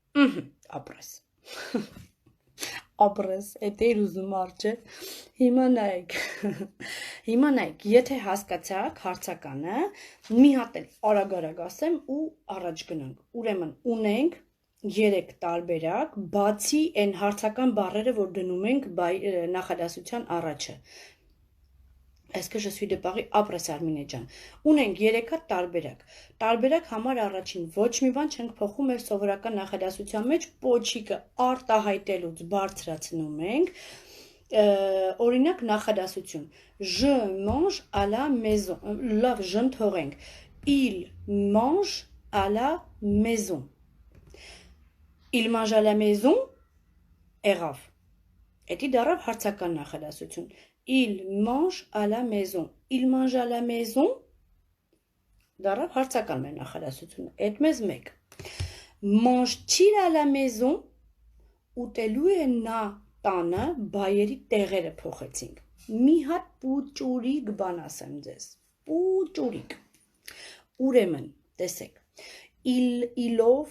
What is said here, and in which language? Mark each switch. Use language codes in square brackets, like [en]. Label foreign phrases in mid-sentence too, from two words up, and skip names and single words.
[hy] ապրես, էդ էր ուզում արջը, հիմա նայեք, եթե հասկացաք հարցականը, մի հատ էլ արագ ասեմ ու առաջ գնանք, ուրեմն ունենք 3 տարբերակ, բացի են հարցական բառերը, որ դնում ենք նախադասության առաջը։ [fr] Est-ce que je suis de Paris, [hy] ապրես Արմինե ջան։ Ունենք 3 հատ տարբերակ։ Տարբերակ համար առաջին ոչ մի բան չենք փոխում մեր սովորական նախադասության մեջ, պոչիկը արտահայտելուց բարձրացնում ենք։ Օրինակ նախադասություն։ [fr] Je mange à la maison։ [hy] Լավ, ժն թողենք։ [fr] Il mange à la maison։ Il mange à la maison, [hy] եղավ։ Էդի դառավ հարցական [fr] նախադասություն։ Il mange à la maison։ Il mange à la maison, [hy] դառավ հարցական մեր նախադասությունը։ Էդ մեզ մեկ։ [fr] Mange-t-il à la maison, [hy] ուտելու է նա տանը, բայերի տեղերը փոխեցինք։ մի հատ պուճուրիկ բան ասեմ ձեզ, պուճուրիկ, ուրեմն, տեսեք, իլով